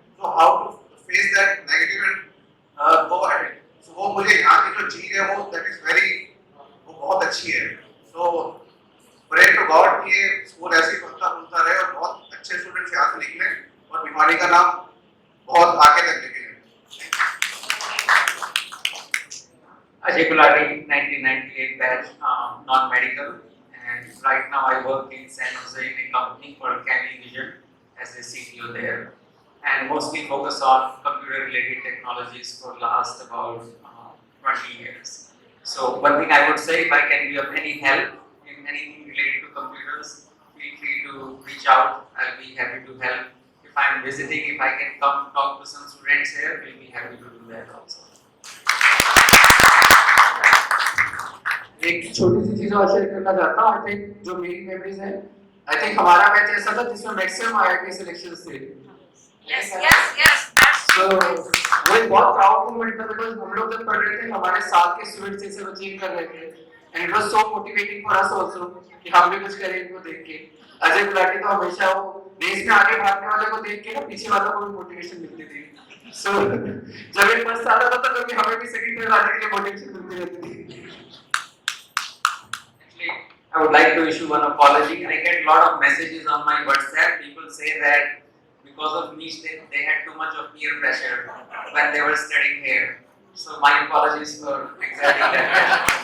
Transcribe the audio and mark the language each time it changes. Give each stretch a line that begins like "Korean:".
Hindi: तो
English: How to face that negative and go ahead.
Hindi: सो वो मुझे यहाँ की जो चीज है वो
English: that is very,
Hindi: वो बहुत अच्छी है। सो
English: pray to God
Hindi: कि ये स्कूल ऐसे ही फलता रहे और बहुत अच्छे स्टूडेंट्स यहाँ से निकले और बीमारी का नाम बहुत आगे तक निकले।
English: Ajay Gulati, 1998 batch, non-medical, and right now I work in San Jose in a company called Canny Vision as a CTO there, and mostly focus on computer-related technologies for last about 20 years. So one thing I would say, if I can be of any help in anything related to computers, feel free to reach out. I'll be happy to help. If I'm visiting, if I can come talk to some students here, we'll be happy to do that also.
Hindi: एक छोटी सी चीज और share करना चाहता हूँ।
English: I think
Hindi: जो मेरी memories हैं, आई थिंक हमारा बैच ऐसा था जिसमें मैक्सिमम आईआईटी सिलेक्शंस थे।
English: Yes, yes, yes. That's So, true.
Hindi: वो एक बहुत प्राउड मोमेंट था बिकॉज़ हम लोग जब पढ़ रहे थे हमारे साथ के स्टूडेंट्स ये सब अचीव कर रहे थे,
English: and it was so motivating for us also
Hindi: कि हम भी कुछ करें इनको देख के। अजय गुलाटी तो हमेशा वो रेस में आगे भागने वाले को देख के ना पीछे वालों को भी मोटिवेशन मिलती थी। सो जब ये फर्स्ट आता था तो कभी हमें भी सेकंड में आने के लिए मोटिवेशन मिलती रहती थी।
English: I would like to issue one apology. I get a lot of messages on my WhatsApp. People say that because of me, they had too much of peer pressure when they were studying here. So my apologies for exerting that pressure.